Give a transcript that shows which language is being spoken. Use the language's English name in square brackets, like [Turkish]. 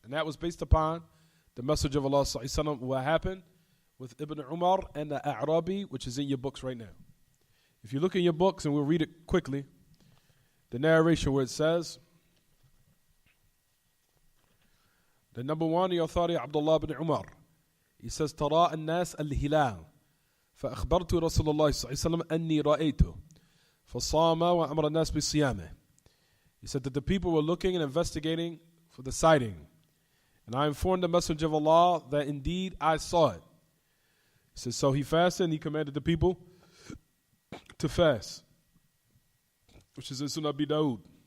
[English] And that was based upon the message of Allah sallallahu alaihi wasallam, what happened with Ibn Umar and the A'rabi, which is in your books right now. If you look in your books, and we'll read it quickly, the narration where it says, the number one, the authority, Abdullah ibn Umar. He says, [Arabic] تراء الناس الهلال فأخبرت رسول الله صلى الله عليه وسلم أني رأيته فصام وأمر الناس بصيامه. [English] He said that the people were looking and investigating for the sighting. And I informed the Messenger of Allah that indeed I saw it. He says, so he fasted and he commanded the people to fast, which is in Sunan Abi Dawud.